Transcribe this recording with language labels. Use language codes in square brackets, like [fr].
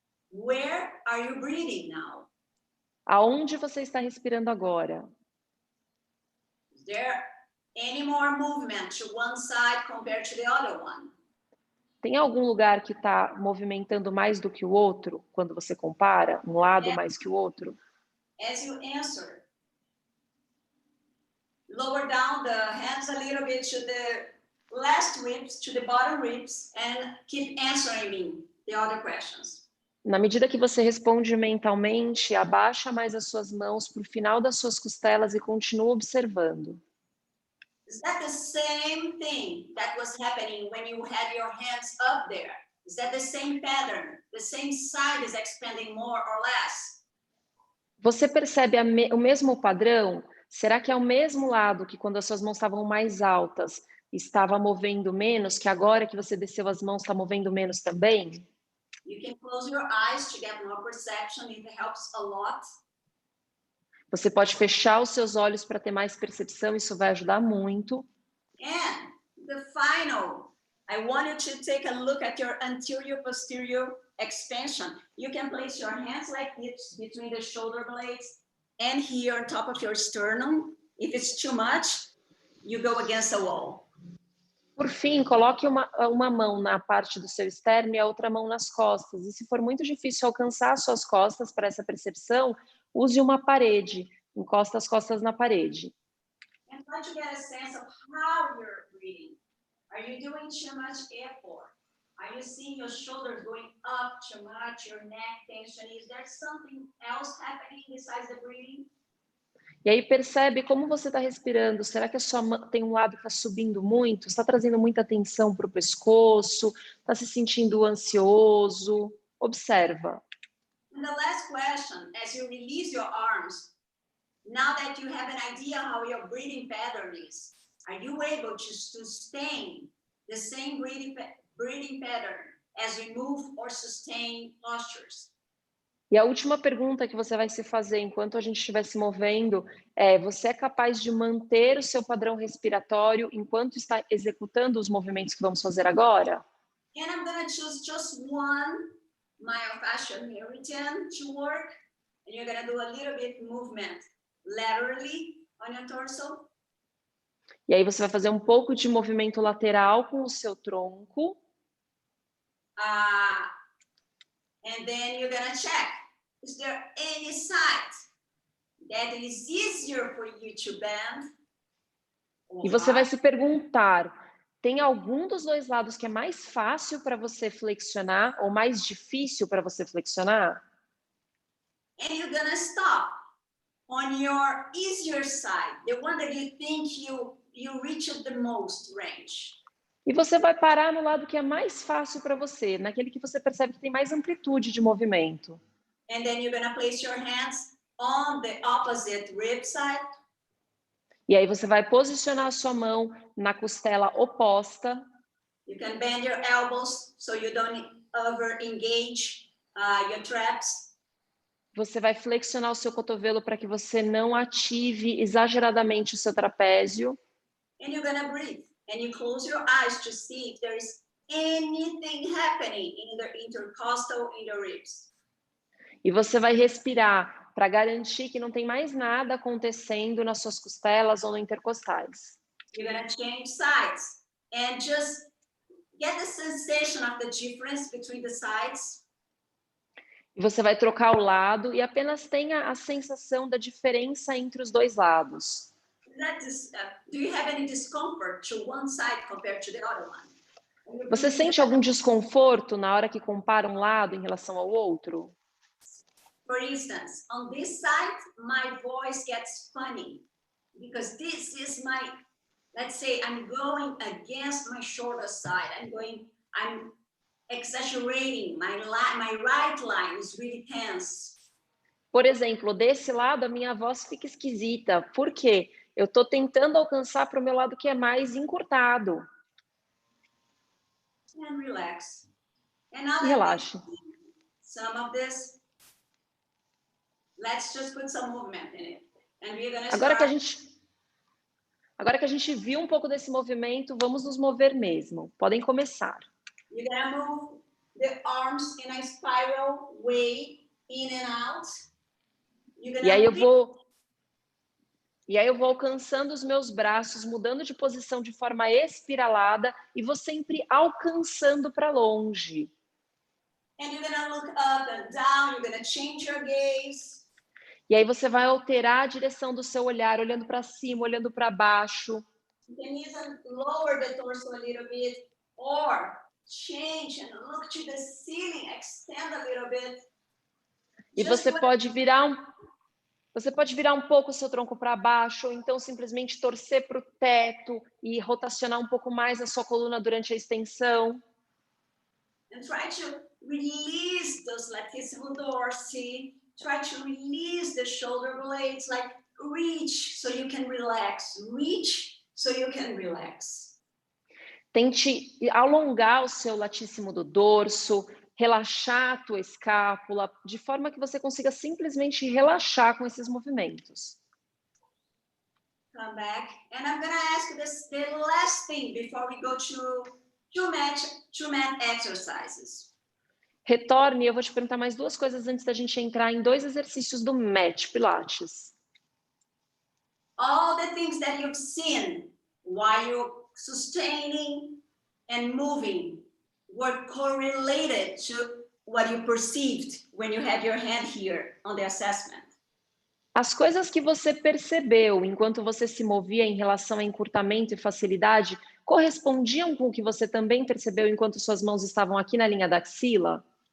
[en] Where are you breathing now? [pt] Aonde você está respirando agora? [en] Is there any more movement to one side compared to the other one? [pt] Tem algum lugar que está movimentando mais do que o outro, quando você compara um lado mais que o outro? [en] As you answer, lower down the hands a little bit to the last ribs, to the bottom ribs, and keep answering me the other questions. [pt] Na medida que você responde mentalmente, abaixa mais as suas mãos para o final das suas costelas e continua observando. [en] Is that the same thing that was happening when you had your hands up there? Is that the same pattern? The same side is expanding more or less? [pt] Você percebe o mesmo padrão? Será que é o mesmo lado que quando as suas mãos estavam mais altas estava movendo menos, que agora que você desceu as mãos está movendo menos também? [en] You can close your eyes to get more perception. It helps a lot. [pt] Você pode fechar os seus olhos para ter mais percepção, isso vai ajudar muito. [en] And the final, I want you to take a look at your anterior posterior expansion. You can place your hands like this between the shoulder blades and here on top of your sternum. If it's too much, you go against the wall. [pt] Por fim, coloque uma mão na parte do seu externo e a outra mão nas costas. E se for muito difícil alcançar as suas costas para essa percepção, use uma parede. Encosta as costas na parede. [en] And try to get a sense of how you're breathing. Are you doing too much effort? Are you seeing your shoulders going up too much, your neck tension? Is there something else happening besides the breathing? [pt] E aí percebe como você está respirando. Será que a sua mão tem um lado que está subindo muito? Está trazendo muita atenção para o pescoço? Está se sentindo ansioso? Observa. [en] And the last question, as you release your arms, now that you have an idea how your breathing pattern is, are you able to sustain the same breathing pattern as you move or sustain postures? [pt] E a última pergunta que você vai se fazer enquanto a gente estiver se movendo é: você é capaz de manter o seu padrão respiratório enquanto está executando os movimentos que vamos fazer agora? [en] And I'm going to choose just one myofascial meridian to work. And you're going to do a little bit movement laterally on your torso. [pt] E aí você vai fazer um pouco de movimento lateral com o seu tronco. [en] And then you're going to check, is there any side that is easier for you to bend? [pt] E você vai se perguntar, tem algum dos dois lados que é mais fácil para você flexionar ou mais difícil para você flexionar? [en] And you're going to stop on your easier side, the one that you think you reach the most range. [pt] E você vai parar no lado que é mais fácil para você, naquele que você percebe que tem mais amplitude de movimento. [en] And then you're going to place your hands on the opposite rib side. [pt] E aí você vai posicionar a sua mão na costela oposta. [en] You can bend your elbows so you don't over engage your traps. [pt] Você vai flexionar o seu cotovelo para que você não ative exageradamente o seu trapézio. [en] And you're going to breathe. And you close your eyes to see if there is anything happening in the intercostal in the ribs. [pt] E você vai respirar para garantir que não tem mais nada acontecendo nas suas costelas ou no intercostais. [en] You're going to change sides and just get the sensation of the difference between the sides. [pt] E você vai trocar o lado e apenas tenha a sensação da diferença entre os dois lados. [en] Do you have any discomfort to one side compared to the other one? [pt] Você sente algum desconforto na hora que compara um lado em relação ao outro? [en] For instance, on this side, my voice gets funny because this is my, let's say I'm going against my shoulder side. I'm exaggerating. My right line is really tense. [pt] Por exemplo, desse lado a minha voz fica esquisita. Por quê? Eu estou tentando alcançar para o meu lado que é mais encurtado. [en] And relax. And now [pt] E relaxe. [en] some of this, let's just put some movement in it. And we're going to [pt] Agora que a gente viu um pouco desse movimento, vamos nos mover mesmo. Podem começar. [en] You're going to move the arms in a spiral way, in and out. [pt] E aí eu vou alcançando os meus braços, mudando de posição de forma espiralada e vou sempre alcançando para longe. [en] And you're gonna look up and down, you're gonna change your gaze. [pt] E aí você vai alterar a direção do seu olhar, olhando para cima, olhando para baixo. [en] You can even lower the torso a little bit or change and look to the ceiling, extend a little bit. [pt] E você pode virar um pouco o seu tronco para baixo, ou então simplesmente torcer para o teto e rotacionar um pouco mais a sua coluna durante a extensão. [en] And try to release those latissimus dorsi. Try to release the shoulder blades, like reach so you can relax. Reach so you can relax. [pt] Tente alongar o seu latíssimo do dorso, relaxar a tua escápula, de forma que você consiga simplesmente relaxar com esses movimentos. [en] Come back, and I'm gonna ask you the last thing before we go to two mat exercises. [pt] Retorne, eu vou te perguntar mais duas coisas antes da gente entrar em dois exercícios do mat Pilates. [en] All the things that you've seen while you're sustaining and moving were correlated to what you perceived when you had your hand here on the assessment. [pt] As coisas que você percebeu enquanto você se movia em relação a encurtamento e facilidade correspondiam com o que você também percebeu enquanto suas mãos estavam aqui na linha da axila?